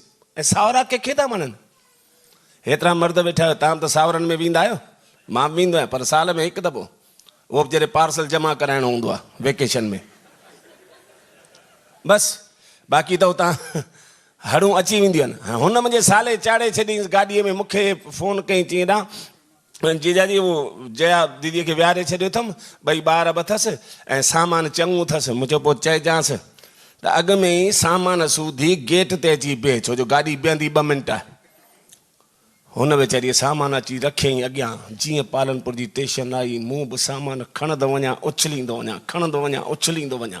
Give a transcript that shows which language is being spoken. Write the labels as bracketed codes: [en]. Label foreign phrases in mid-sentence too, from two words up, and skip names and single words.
[sd] ऐं सावरा कंहिंखे था मञनि? हेतिरा मर्द वेठा आहियो, तव्हां त सावरनि में वेंदा आहियो, मां बि वेंदो आहियां, पर साल में हिकु दफ़ो, उहो बि जॾहिं पार्सल जमा कराइणो हूंदो आहे वेकेशन में, बसि। बाक़ी त हुतां हड़ूं अची वेंदियूं आहिनि। हुन मुंहिंजे साले चाढ़े छॾियईंसि गाॾीअ में, मूंखे फ़ोन कई, चई हेॾां जीजाजी वो जया दीदीअ खे विहारे छॾियो अथमि, ॿई ॿार बि अथसि ऐं सामान चङो अथसि। मुंहिंजो पोइ चइजांसि त अॻ में ई सामान सूधी गेट ते अची बीहे, छो जो गाॾी बीहंदी 2 मिंट। हुन वेचारीअ सामान अची रखियईं अॻियां। जीअं पालनपुर जी स्टेशन आई, मूं बि सामान खणंदो वञा, उछलींदो वञा, खणंदो वञा, उछलींदो वञा।